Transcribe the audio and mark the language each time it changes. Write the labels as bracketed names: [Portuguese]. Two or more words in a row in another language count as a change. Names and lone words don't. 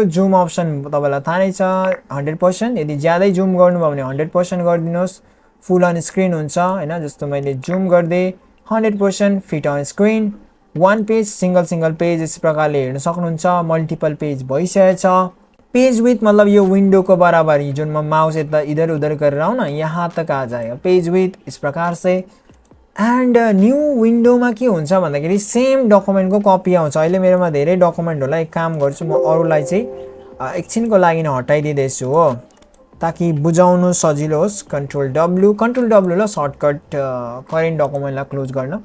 [Nepali] जुम अप्सन तपाईँलाई थाहा नै छ 100%। यदि ज्यादै जुम गर्नुभयो भने 100% गरिदिनुहोस्, [English] full on screen [Nepali] हुन्छ हैन। जस्तो मैले जुम गर्दै 100% [English] fit on screen. one page single page [Nepali] यस प्रकारले हेर्न सक्नुहुन्छ। [English] multiple page [Hindi] भइसकेछ। [English] page width [Nepali] मतलब यो विंडो को बराबरी, जुन म माउस यता [Hindi] इधर उधर कर रहा हूँ ना, यहाँ तक आ जाएगा [English] page width [Hindi] इस प्रकार से। [Nepali] एंड [English] new windowमा [Nepali] के हुन्छ भन्दाखेरि [English] same documentको [Nepali] कपी आउँछ। अहिले मेरोमा धेरै डकुमेन्ट होला, एक काम गर्छु म अरूलाई चाहिँ एकछिनको लागि हटाइदिँदैछु हो, ताकि बुझाउनु सजिलो होस्। [English] control W [Nepali] ल सर्टकट [English] current documentलाई [Nepali] क्लोज गर्न।